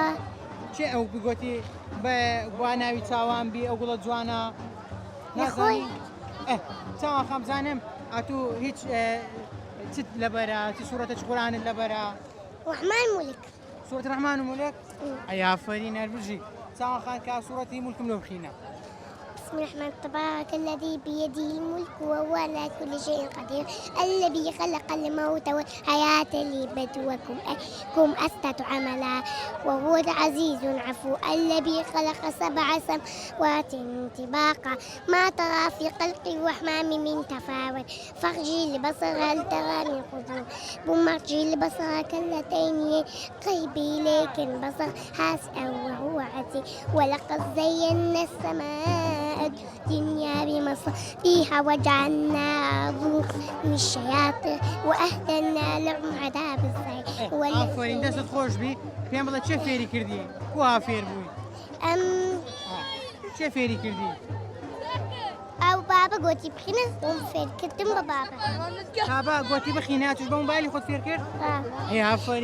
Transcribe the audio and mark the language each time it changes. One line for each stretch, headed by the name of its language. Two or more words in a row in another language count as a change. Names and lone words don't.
Kurdish: چێ ئەو بگوتی بە ناوی چاوان بی ئەو گوڵە جوانە نازانی؟ چاوان خەمزانم ئەتوو هیچ چت لەبەرە چ سوورەتە چ قورئانت لەبەرە؟ رحمن مولك سوورەت ڕەحمان و مولک؟ ئەی ئافەرین هەربژی چاوان خان کا سوورەتی مولکم لێ بخینە.
Arabic: بسم الرحمن تبارك الذي بيده الملك وهو على كل شيء قدير الذي خلق الموت والحياة ليبلوكم أيكم أحسن عملا وهو العزيز العفو الذي خلق 7 سماوات طباقا ما ترى في خلق الرحمن من تفاوت فارجع البصر هل ترى من فطور ثم ارجع البصر كالتين قريب إليك البصر خاسئا وهو حسير ولقد زينا السماء الدنيا بمصابيح وجعلنا من الشياطين وأهدنا لهم عذاب السعير.
Kurdish: ئافرین دەستت خۆش بی پێم بڵێ چێ فێری کردی؟ کوها فێر بووی؟ چێ فێری کردی؟ ئەو بابە گوتی بخینە خۆم فێرکردم بە بابە. بابا گوتی بخینە توش بە مۆبایلی خۆت فێر کرد؟ هی ئافرین.